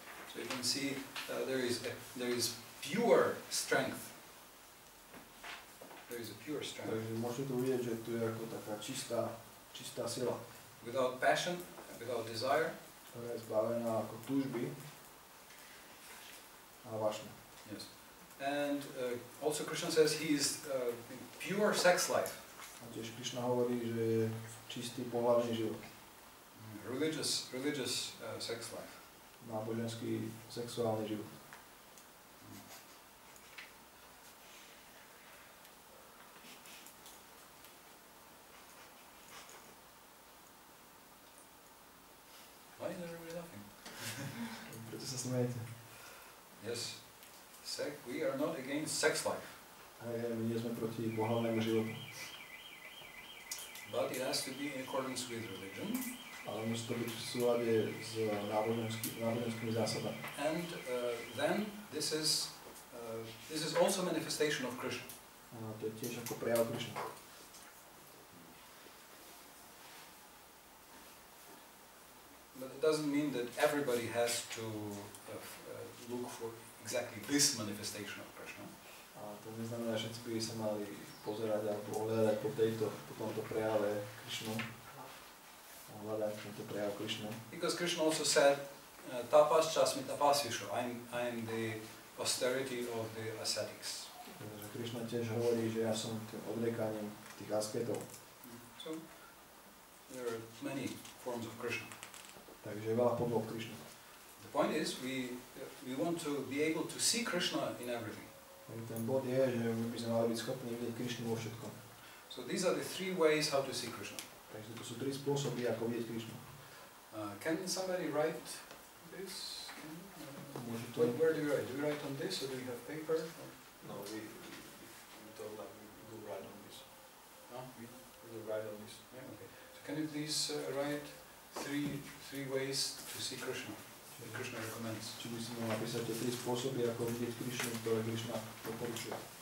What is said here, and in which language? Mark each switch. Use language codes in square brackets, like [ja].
[en] So you can see there is pure strength. There is a pure strength. [sk] Takže môžete tu vidieť, že tu je ako taká čistá sila. [en] Without passion, without desire. [sk] Ktorá je zbavená ako túžby a vášne. [en] Yes. And also Krishna says he is pure sex life. [sk] A tiež Krišna hovorí, že je čistý pohlavný život. [en] Religious sex life. [sk] Náboženský sexuálny život. [en] Why is everybody laughing? [sk] Prečo sa smejete. [en] Yes. We are not against sex life. [sk] My nie sme proti pohlavnému životu. [en] But it has to be in accordance with religion. [sk] Ale musí to byť v súlade s náboženskými zásadami. [en] And then this is also manifestation of Krishna. [sk] To je tiež ako prejav Krišna. [en] But it doesn't mean that everybody has to look for exactly this manifestation of Krishna. [sk] A to neznamená, že všetci by sa mali pozerať alebo hľadať po tomto prejave Krišnu. Hľadať tento prejav Krišnu. [en] Because Krishna also said, [sa] tapas chasmi tapasvishu, [en] I'm the austerity of the ascetics. [sk] Takže Krišna tiež hovorí, že ja som tým odriekaním tých asketov. [en] So there are many forms of Krishna. [sk] Takže je veľa podob Krišny. [en] The point is, we want to be able to see Krishna in everything. [sk] Ten bod je, že my by sme mali byť schopní vidieť Krišnu vo všetkom. [en] So these are the three ways how to see Krishna. [sk] Takže to sú 3 spôsoby, ako vidieť Krišnu. [en] Can somebody write this? [sk] Môže to... [en] Where do you write? Do you write on this or do you have paper? No, we told like we will write on this. Huh? We will write on this. Yeah, okay. So can you please write three ways to see Krishna? That Krishna recommends. [sk] Či by si mal napísať tie 3 spôsoby, ako vidieť Krišnu, ktoré Krišna doporučuje.